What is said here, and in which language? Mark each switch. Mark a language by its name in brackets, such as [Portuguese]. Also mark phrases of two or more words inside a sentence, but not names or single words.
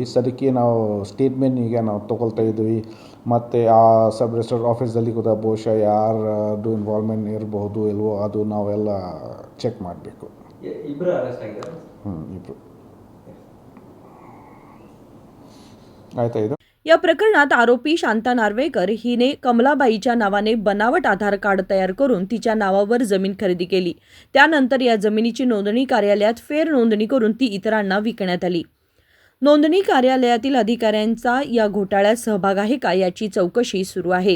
[Kannada] ಸದ್ಯಕ್ಕೆ ನಾವು ಸ್ಟೇಟ್ಮೆಂಟ್ ಈಗ ನಾವು ತೊಗೊಳ್ತಾ ಇದ್ವಿ. ಮತ್ತು ಆ [English] sub register [Kannada] ಆಫೀಸಲ್ಲಿ ಕೂಡ ಬಹುಶಃ ಯಾರ್ದು ಇನ್ವಾಲ್ವ್ಮೆಂಟ್ ಇರಬಹುದು ಇಲ್ವೋ ಅದು ನಾವೆಲ್ಲ ಚೆಕ್ ಮಾಡಬೇಕು. ಇಬ್ಬರು ಅರೆಸ್ಟ್ ಆಗಿದ್ದಾರೆ. ಇಬ್ಬರು. ಆಯ್ತಾ ಇದು? [Marathi] या प्रकरणात आरोपी शांता नार्वेकर हिने कमलाबाईच्या नावाने बनावट आधार कार्ड तयार करून तिच्या नावावर जमीन खरेदी केली. त्यानंतर या जमिनीची नोंदणी कार्यालयात फेर नोंदणी करून ती इतरांना विकण्यात आली. नोंदणी कार्यालयातील अधिकाऱ्यांचा या घोटाळ्यात सहभाग आहे का याची चौकशी सुरू आहे.